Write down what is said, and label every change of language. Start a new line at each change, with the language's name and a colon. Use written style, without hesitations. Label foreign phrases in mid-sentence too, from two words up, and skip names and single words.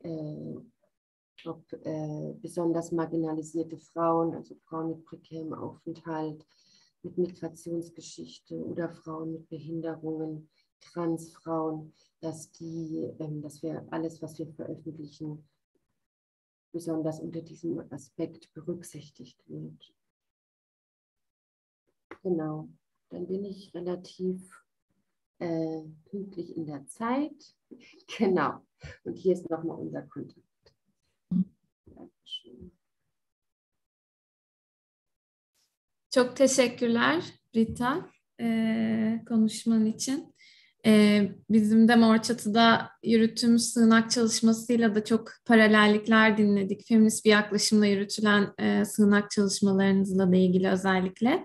German: besonders marginalisierte Frauen, also Frauen mit prekärem Aufenthalt, mit Migrationsgeschichte oder Frauen mit Behinderungen, Transfrauen, dass wir alles, was wir veröffentlichen, besonders unter diesem Aspekt berücksichtigt wird. Genau, dann bin ich relativ pünktlich in der Zeit. Genau, und hier ist nochmal unser Kontakt. Dankeschön.
Turkish: Çok teşekkürler Rita konuşman için. Bizim de Mor Çatı'da yürüttüğümüz sığınak çalışmasıyla da çok paralellikler dinledik. Feminist bir yaklaşımla yürütülen sığınak çalışmalarınızla da ilgili özellikle.